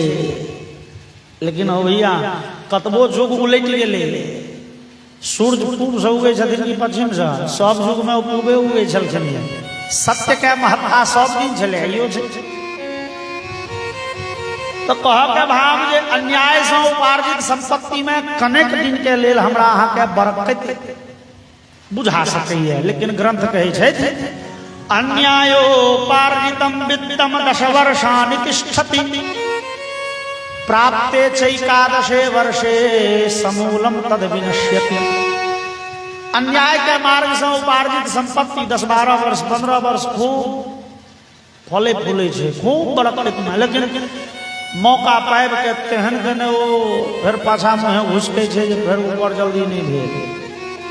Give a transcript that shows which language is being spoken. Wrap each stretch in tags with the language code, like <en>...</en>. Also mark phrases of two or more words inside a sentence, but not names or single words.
<mai>लेकिन हो भैया कतबो जुग उलटि गेलै, सूर्य पूर्व से उगे छथिन कि पश्चिम से, सब युग में पूर्वे उगे छलखिन। सत्य के महत्ता सब दिन छलै, आइयो छै। तो कह के भाव जे अन्याय से उपार्जित संपत्ति में कनेक दिन के लेल हमरा अहाँ के बरकत बुझा सकैए, लेकिन ग्रंथ कहै छै</mai> <sa>अन्यायोपार्जितम वित्तम 10 वर्षाणि तिष्ठति प्राप्ते चैकादशे वर्षे समूलम तद विनश्यति।</sa> <mai>अन्याय के मार्ग से उपार्जित संपत्ति 10-12 वर्ष 15 वर्ष खूब फले फूले छे, खूब बड़क में, लेकिन मौका पाबि के तेहन के ने ओ फिर पाछा में घुसके छे जे फिर ऊपर जल्दी नहीं भेल।</mai>